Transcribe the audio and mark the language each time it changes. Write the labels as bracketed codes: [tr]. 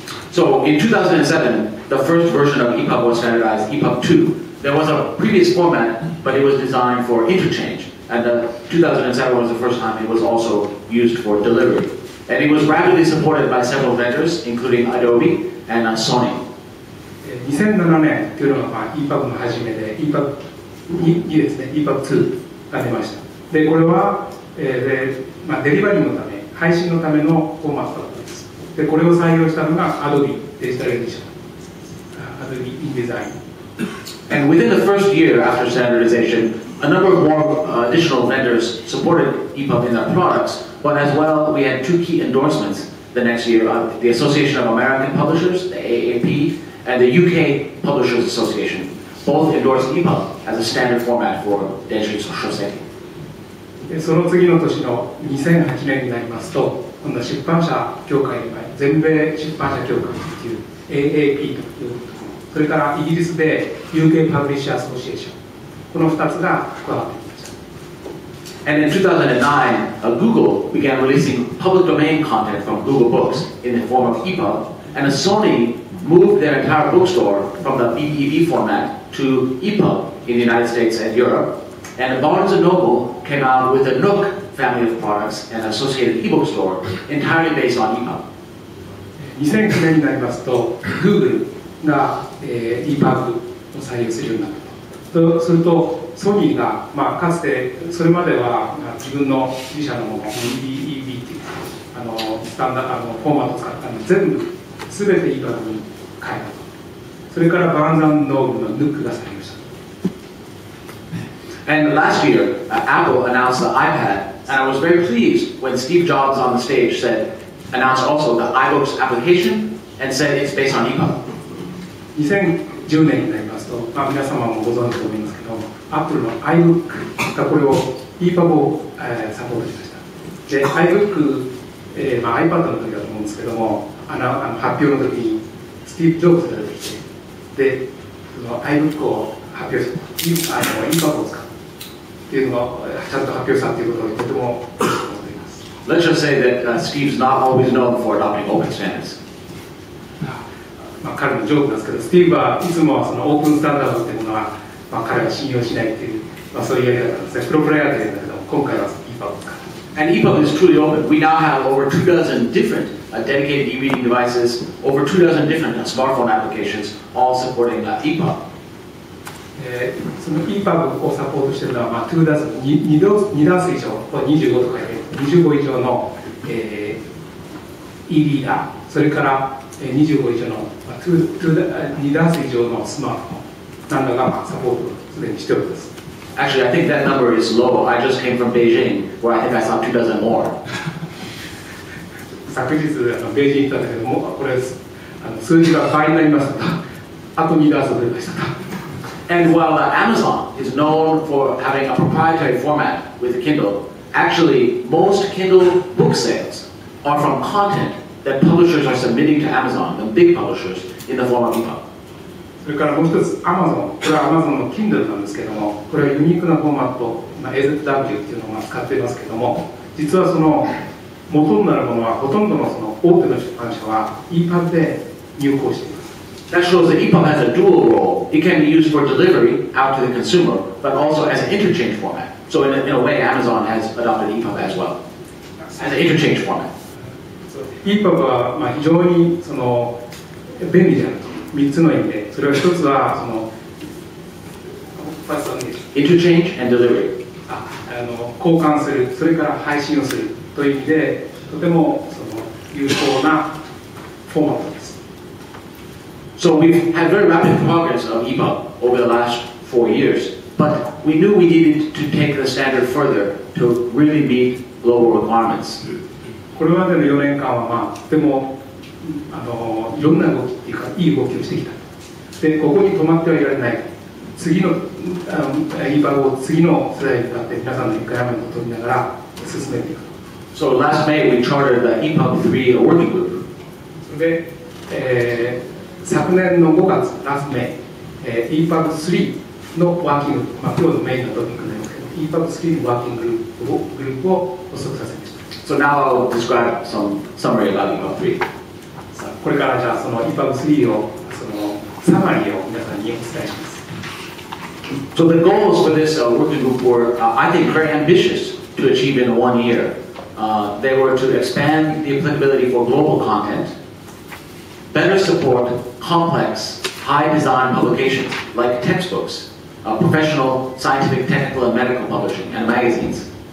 [en] So in 2007, the first version of EPUB was standardized, EPUB 2. There was a previous format, but it was designed for interchange. And 2007 was the first time it was also used for delivery. And it was rapidly supported by several vendors, including Adobe and Sony. [ja] 2007年というのがEPUB の初めで EPUB 2ですね、EPUB 2が出ました。で、これは、デリバリーのため、配信のためのフォーマットだったんです。で、これを採用したのが Adobe デジタルエディション、Adobe InDesign. [en] And within the first year after standardization, a number of more additional vendors supported EPUB in their products, but as well, we had 2 key endorsements the next year, the Association of American Publishers, the AAP, and the UK Publishers Association. Both endorsed EPUB as a standard format for Denshi Shoseki. [ja] その次の年の2008年になりますと、今度は出版社協会に全米出版社協会という AAP というところ、それからイギリスで UK Publisher Association、この2つが加わってきました。 [en] And in 2009, Google began releasing public domain content from Google Books in the form of EPUB, and Sony moved their entire bookstore from the BEV format to EPUB in the United States and Europe. And Barnes & Noble came out with the Nook family of products and associated ebook store entirely based on EPUB. [ja] 2009年になりますと Google が、EPUB を採用するようになったと。するとソニーが、かつてそれまでは、自分の自社のもの BEV っていうスタンダードフォーマットを使ったので全部全て EPUB に変えたと。それからバーンズ&ノーブルの Nook が採用した。 [en] And last year, Apple announced the iPad, and I was very pleased when Steve Jobs on the stage announced also the iBooks application and said it's based on EPUB. [ja] 2010年になりますと、皆様もご存知と思いますけど、Apple の iBook がこれを EPUB を、サポートしました。で、iBook、iPad の時だと思うんですけども、発表の時にスティーブ・ジョブズが出てきて、で、その iBook を発表して、EPUB を使うっていうのをちゃんと発表したっていうことをとても思っています。 [en] Let's just say that Steve's not always known for adopting open standards. [ja] 彼のジョークなんですけど、スティーブはいつもそのオープンスタンダードっていうものは、彼は信用しないっていう、そういうやり方なんですね。プロプライヤーっていうんだけど、今回は EPUB を使う。 [en] And EPUB is truly open. We now have over 24 different dedicated e-reading devices, over 24 different smartphone applications, all supporting EPUB. [ja] その EPUB をサポートしているのは、2ダース以上、25とか25以上の、e リーダー、それから25以上の2ダース以上のスマートフォンなんだがサポートをすでにしております。 [en] Actually, I think that number is low. I just came from Beijing, where I think I saw 24 more. [ja] 昨日ベイジン行ったんだけども、これ数字が倍になりましたと、あと2ダース増えましたと。 [en] And while Amazon is known for having a proprietary format with the Kindle, actually most Kindle book sales are from content that publishers are submitting to Amazon, the big publishers, in the form of EPUB. [ja] それからもう一つ Amazon、これは Amazon の Kindle なんですけども、これはユニークなフォーマット、AZW っていうのを使っていますけども、実はその元になるものはほとんどのその大手の出版社は EPUB で入稿しています。 [en] That shows that EPUB has a dual role. It can be used for delivery out to the consumer, but also as an interchange format. So in a way, Amazon has adopted EPUB as well, as an interchange format. [ja] EPUB は非常にその便利であると3つの意味で、それは一つはその [en] interchange and delivery. [ja] 交換する、それから配信をするという意味で、とてもその有効なフォーマットです。 [en] So we've had very rapid progress of EPUB over the last 4 years, but we knew we needed to take the standard further to really meet global requirements. [ja] これまでの4年間はとてもいろんな動きっていうかいい動きをしてきた。で、ここに止まってはいられない。次のEPUBを次の世代に向かって皆さんのリクエアメントを取りながら進めていく。 [en] So last May we chartered the EPUB 3 working group. [ja] それで、昨年の5月、ラストメイ、EPUB 3のワーキング、今日のメインのトピックになりますけど、EPUB 3のワーキンググループを発足させました。 [en] So now I'll describe some summary about EPUB 3. [ja] これからじゃあその EPUB 3をそのサマリーを皆さんにお伝えします。 [en] So the goals for this working group were, I think, very ambitious to achieve in 1 year. They were to expand the applicability for global content, better support complex, high-design publications like textbooks, professional, scientific, technical, and medical publishing, and magazines.